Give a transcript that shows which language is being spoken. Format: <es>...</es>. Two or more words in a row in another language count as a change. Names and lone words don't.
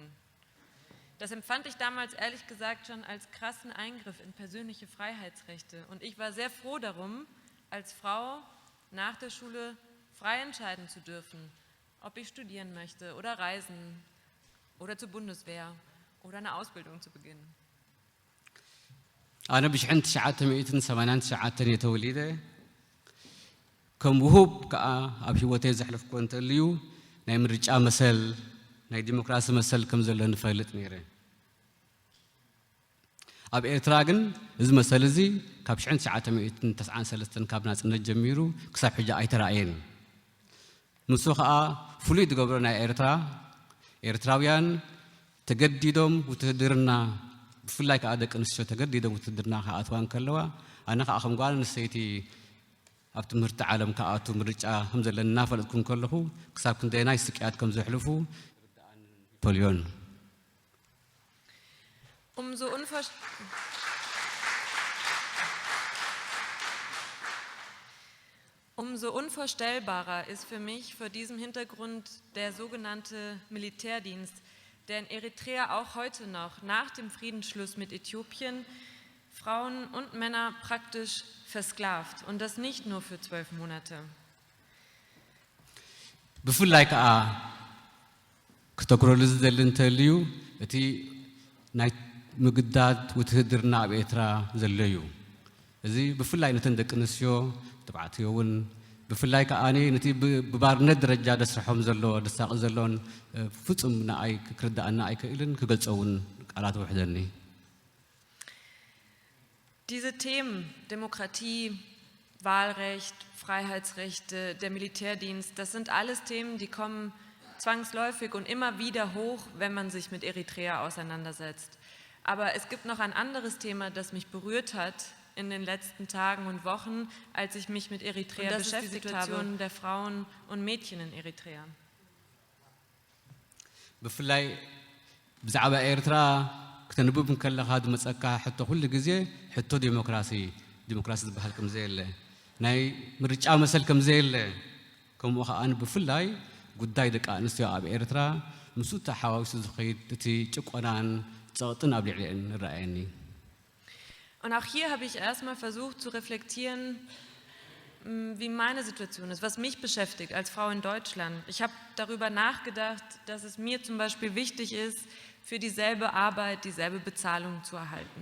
<de>Das empfand ich damals ehrlich gesagt schon als krassen Eingriff in persönliche Freiheitsrechte. Und ich war sehr froh darum, als Frau nach der Schule frei entscheiden zu dürfen, ob ich studieren möchte oder reisen oder zur Bundeswehr oder eine Ausbildung zu beginnen.</de> <ti>أنا ب1989 ተወሊደ ከም ውሁብ ከዓ ኣብ ሂወተይ ዘሕለፍኩ እንተልዩ ናይ ምርጫ መሰል ናይ ዲሞክራሲ መሰል ከም ዘሎ ንፈልጥ ነይረ ኣብ ኤርትራ ግን እዚ መሰል እዚ ካብ 1993 ካብ ናጽነት ጀሚሩ ክሳብ ሕጂ ኣይተራእየን ንሱ ከዓ ፍሉይ ዝገብሮ ናይ ኤርትራውያን ተገዲዶም ውትድርና ብፍላይ ከዓ ደቂ ኣንስትዮ ተገዲዶም ውትድርና ክኣትዋን ከለዋ ኣነ ከዓ ከም ጓል ኣንስተይቲ ኣብ ትምህርቲ ዓለም ክኣቱ ምርጫ ከም ዘለኒ እናፈለጥኩን ከለኹ ክሳብ ክንደየናይ ስቅያት ከም ዘሕልፉ ፖሊዮን</ti> <de>Umso unvorstellbarer ist für mich vor diesem Hintergrund der sogenannte Militärdienst, der in Eritrea auch heute noch nach dem Friedensschluss mit Äthiopien Frauen und Männer praktisch versklavt und das nicht nur für 12 Monate.</de> <ti>ብፍላይ ከዓ ክተክረሉ ዝደሊ እንተልዩ እቲ ናይ ምግዳድ ውትድርና ኣብ ኤርትራ ዘሎ እዩ እዚ ብፍላይ ነተን ደቂ ኣንስትዮ ተባዕትዮ እውን ብፍላይ ከዓኒ ነቲ ብባርነት ደረጃ ደስርሖም ዘሎ ደሳቂ ዘለዎን ፍጹም ንኣይ ክርዳእና ኣይክእልን ክገልፀውን ቃላት ውሕደኒ</ti> <de>Diese Themen, Demokratie, Wahlrecht, Freiheitsrechte, der Militärdienst, das sind alles Themen, die kommen zwangsläufig und immer wieder hoch, wenn man sich mit Eritrea auseinandersetzt. Aber es gibt noch ein anderes Thema, das mich berührt hat in den letzten Tagen und Wochen, als ich mich mit Eritrea beschäftigt habe, die Situation der Frauen und Mädchen in Eritrea.</de> <ti>ብፍላይ ብዛዕባ ኤርትራ ክተንብብ ከለኻ ዝመፀካ ሕቶ ኩሉ ግዜ ሕቶ ዲሞክራሲ ዝበሃል ከም ዘየለ ናይ ምርጫ መሰል ከም ዘየለ ከምኡ ኸዓን ብፍላይ ጉዳይ ደቂ ኣንስትዮ ኣብ ኤርትራ ምስኡ ተሓዋዊሱ ዝኸይድ እቲ ጭቆናን ፀቕጥን ኣብ ልዕሊአን ይረኣየኒ</ti> <de>Und auch hier habe ich erstmal versucht zu reflektieren, wie meine Situation ist, was mich beschäftigt als Frau in Deutschland. Ich habe darüber nachgedacht, dass es mir zum Beispiel wichtig ist, für dieselbe Arbeit dieselbe Bezahlung zu erhalten.</de>